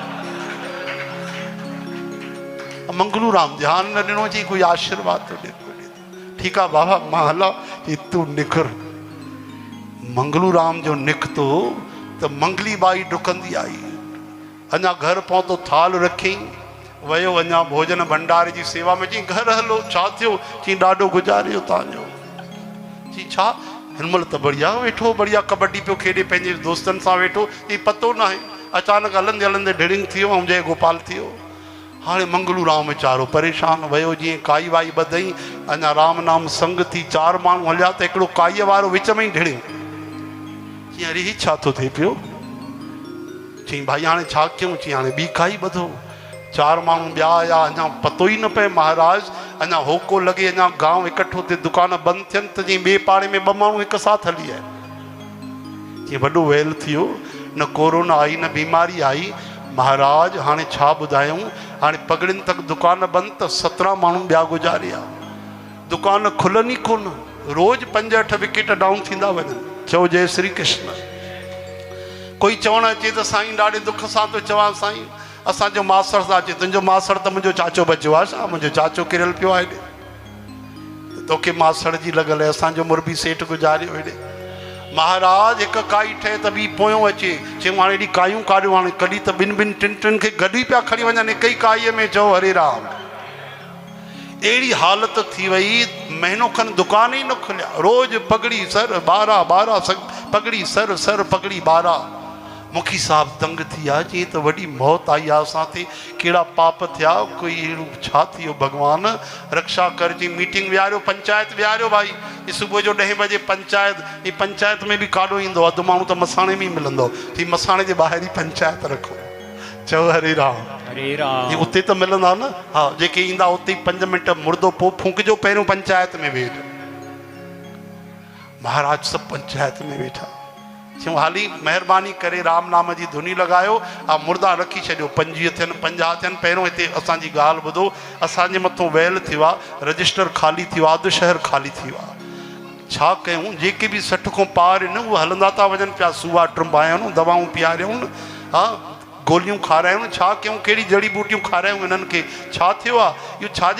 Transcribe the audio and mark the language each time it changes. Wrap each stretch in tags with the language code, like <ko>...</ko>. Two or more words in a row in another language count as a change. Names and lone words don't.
<sd>मंगलूराम ध्यान न ॾिनो, चई कोई आशीर्वाद तो ॾे। ठीकु आहे बाबा मां हला, चई तूं निकिर। मंगलूराम जो निकितो त मंगली बाई डुकंदी आई, अञा घर पहुतो, थाल रखी वियो, अञा भोजन भंडारे जी सेवा में। चई घर हलो, छा थियो? चई ॾाढो गुज़ारियो तव्हांजो। चई छा? हिन महिल त बढ़िया वेठो, बढ़िया कबड्डी पियो खेॾे, पंहिंजे दोस्तनि सां वेठो, चई पतो न आहे, अचानक हलंदे हलंदे ढिड़िंग थी वियो ऐं जय गोपाल थी वियो। हाणे मंगलूराम वीचारो परेशान, वियो जीअं काई वाई ॿधई, अञा राम नाम संग थी, 4 माण्हू हलिया त हिकिड़ो काईअ वारो विच में ई ढिड़ियो। चई अरे ही छा थो थिए पियो? चई भाई हाणे छा कयूं? चई हाणे ॿी काई ॿधो। 4 माण्हू ॿिया आया, अञा पतो ई न पए महाराज, अञा होको लॻे, अञा गांव इकठो थिए, दुकान बंदि थियनि, त चई ॿिए पाड़े में 2 माण्हू हिकु साथ हली आया। चई वॾो वेल थियो, न कोरोना आई न बीमारी आई महाराज, हाणे छा ॿुधायूं? हाणे पगड़ियुनि तक दुकान बंदि, त 17 माण्हू ॿिया गुज़ारिया, दुकान खुलनि ई कोन, रोज़ 5-8</sd> <en>wicket down</en> <sd>थींदा वञनि। चओ जय श्री कृष्ण। कोई चवणु अचे त साईं ॾाढे दुख सां थो चवां, साईं असांजो मासड़ सां अचे, तुंहिंजो मासड़ त मुंहिंजो चाचो बचियो आहे छा? मुंहिंजो चाचो किरियल पियो आहे हेॾे, तोखे मासड़ जी लॻल आहे, असांजो मुरबी सेठ गुज़ारियो हेॾे। महाराज हिकु काई ठहे त ॿी पोयों अचे, चयूं हाणे हेॾी कायूं काढ़ियूं, हाणे कॾहिं त 2-2 3-3 खे गॾु ई पिया खणी वञनि हिक ई काईअ में। चओ हरे राम। अहिड़ी हालत थी वई, महीनो खनि दुकान ई न खुलिया, रोज़ पगड़ी सर 12 पगड़ी सर पगड़ी 12। मुखी साहब तंग थी विया, चई त वॾी मौत आई आहे असां ते, कहिड़ा पाप थिया, कोई अहिड़ो छा थी वियो, भॻवान रक्षा कर। जी मीटिंग विहारियो, पंचायत विहारियो भाई, सुबुह जो 10 बजे पंचायत। ही पंचायत में बि काॾो ईंदो, अधु माण्हू त मसाणे में ई मिलंदो, थी मसाणे जे ॿाहिरि ई पंचायत रखो। चओ हरे राम। हरे राम। उते त मिलंदा न, हा जेके ईंदा उते 5 मिंट मुर्दो पोइ फूकिजो, पहिरियों पंचायत में वेठ। महाराज सब पंचायत में वेठा चयूं हाली महिरबानी करे राम नाम जी धुनी लगायो आ मुर्दा रखी छॾियो 25 थियनि 50 थियनि पहिरियों हिते असांजी ॻाल्हि ॿुधो असांजे मथां वैल थियो आहे रजिस्टर ख़ाली थियो आहे अधु शहर ख़ाली थियो आहे छा कयूं जेके बि 60 खां पार आहिनि उहे हलंदा था वञनि पिया सूआ ट्रुंबायूं दवाऊं पीआरियूं हा गोलियूं खारायूं छा कयूं कहिड़ी जड़ी बूटियूं खारायूं हिननि खे छा थियो आहे इहो छाजे</sd>